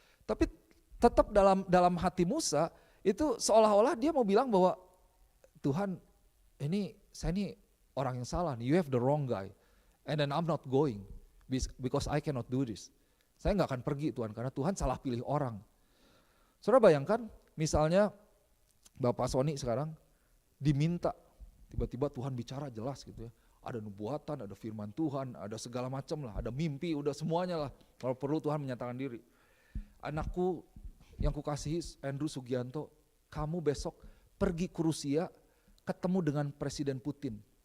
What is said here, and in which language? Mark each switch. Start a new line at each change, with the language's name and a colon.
Indonesian: Tapi tetap dalam hati Musa itu seolah-olah dia mau bilang bahwa Tuhan ini saya ini orang yang salah nih,
English: you have the wrong guy. And then I'm not going because I cannot do this.
Indonesian: Saya gak akan pergi Tuhan karena Tuhan salah pilih orang. Saudara bayangkan misalnya Bapak Sony sekarang diminta, tiba-tiba Tuhan bicara jelas gitu ya. Ada nubuatan, ada firman Tuhan, ada segala macam lah, ada mimpi, udah semuanya lah. Kalau perlu Tuhan menyatakan diri. Anakku yang kukasihi Andrew Sugianto, kamu besok pergi ke Rusia ketemu dengan Presiden Putin.